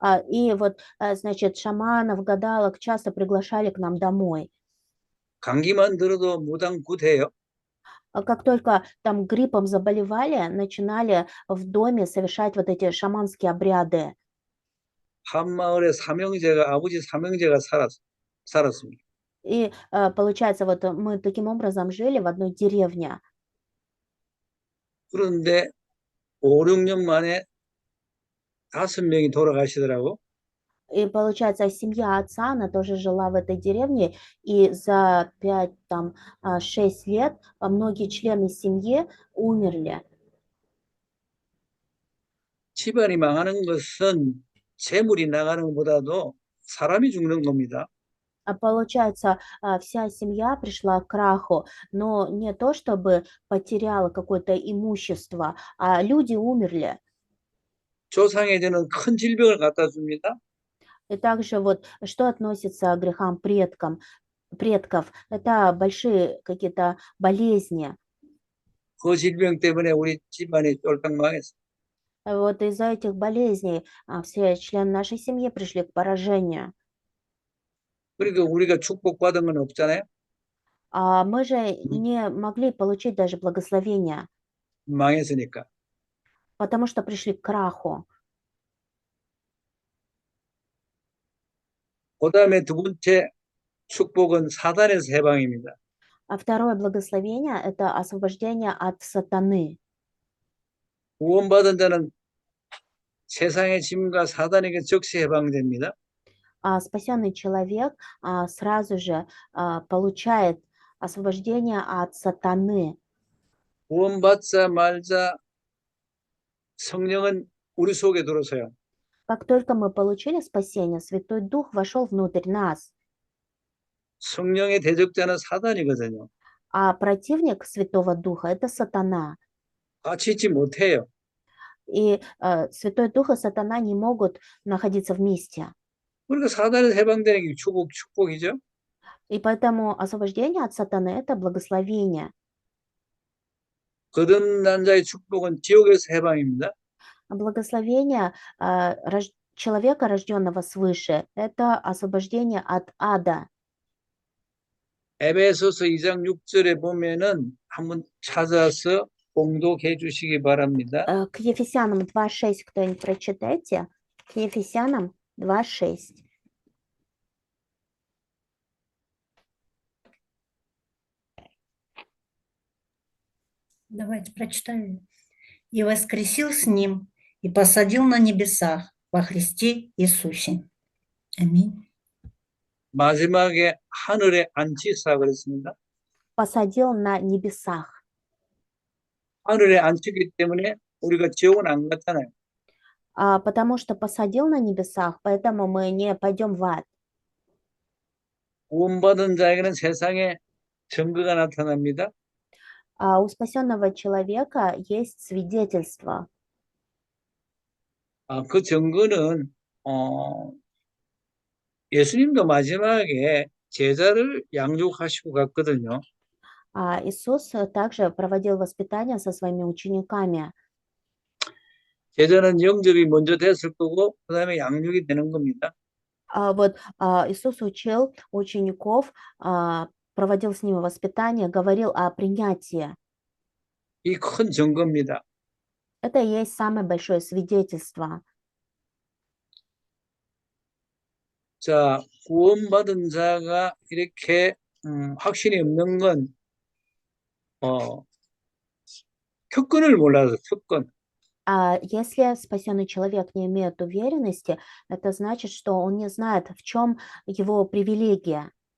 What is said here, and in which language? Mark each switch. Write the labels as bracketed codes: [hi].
[ru] И вот, значит, шаманов, гадалок часто приглашали к нам домой. [ko] 감기만 들어도 무당 굿해요. [ru] Как только там гриппом заболевали, начинали в доме совершать вот эти шаманские обряды. [ko] 한 마을에 아버지 삼형제가 살았습니다. [ru] И получается, вот мы таким образом жили в одной деревне. [ko] 그런데 5, 6년 만에 5명이 돌아가시더라고. [ru] И получается, семья отца, она тоже жила в этой деревне, и за 5, там, 6 лет многие члены семьи умерли. [ko] 집안이 망하는 것은 재물이 나가는 것보다도 사람이 죽는 겁니다. [ru] А получается, вся семья пришла к краху, но не то, чтобы потеряла какое-то имущество, а люди умерли. [ko] 조상에게는 큰 질병을 갖다 줍니다. [ru] И также вот, что относится к грехам предков, это большие какие-то болезни. [ko] 그 질병 때문에 우리 집안이 쫄딱 망했어요. [ru] Вот из-за этих болезней все члены нашей семьи пришли к поражению. [ko] 그러니까 우리가 축복받은 건 없잖아요. [ru] А мы же не могли получить даже благословения, [ko] 망했으니까. [ru] потому что пришли к краху. [ko] 그다음에 두 번째 축복은 사단에서 해방입니다. [ru] А второе благословение– это освобождение от сатаны. [ko] 구원받은 자는 세상의 짐과 사단에게 즉시 해방됩니다. [ru] А спасенный человек сразу же получает освобождение от сатаны. [ko] 구원받자 말자 성령은 우리 속에 들어서요. [ru] Как только мы получили спасение, Святой Дух вошел внутрь нас. [ko] 성령의 대적자는 사단이거든요. [ru] А противник Святого Духа– это сатана. [ko] 같이 있지 못해요. [ru] И Святой Дух и сатана не могут находиться вместе. [ko] 그러니까 사단에서 해방되는 게 축복이죠. [ru] И поэтому освобождение от сатаны– это благословение. [ko] 거듭난 자의 축복은 지옥에서 해방입니다. [ru] Благословение человека, рожденного свыше– это освобождение от ада. [ko] 에베소서 2장 6절에 보면은 한번 찾아서 공독해 주시기 바랍니다. [ru] К Ефесянам 2.6 кто-нибудь прочитайте? К Ефесянам 2.6. Давайте прочитаю. «И воскресил с ним, и посадил на небесах во Христе Иисусе». Аминь. [ko] 마지막에 하늘에 앉히사 그랬습니다. [ru] Посадил на небесах. [ko] 하늘에 앉히기 때문에 우리가 지옥은 안 갔잖아요. [ru] Потому что посадил на небесах, поэтому мы не пойдем в ад. [ko] 구원받은 자에게는 세상에 증거가 나타납니다. [ru] У спасенного человека есть свидетельство. [ko] 그 증거는 예수님도 마지막에 제자를 양육하시고 갔거든요. [ru] Иисус также проводил воспитание со своими учениками. [ko] 제자는 영접이 먼저 됐을 거고 그다음에 양육이 되는 겁니다. [ru] Иисус учил учеников, проводил с ними воспитание, говорил о принятии. [ko] 이 큰 증거입니다. [ru] Это и есть самое большое свидетельство. [ko] 자, 구원받은 자가 이렇게 확신이 없는 건 특권을 몰라서 특권. [ru] Если спасенный человек не имеет уверенности, это значит, что он не знает, в чем его привилегия.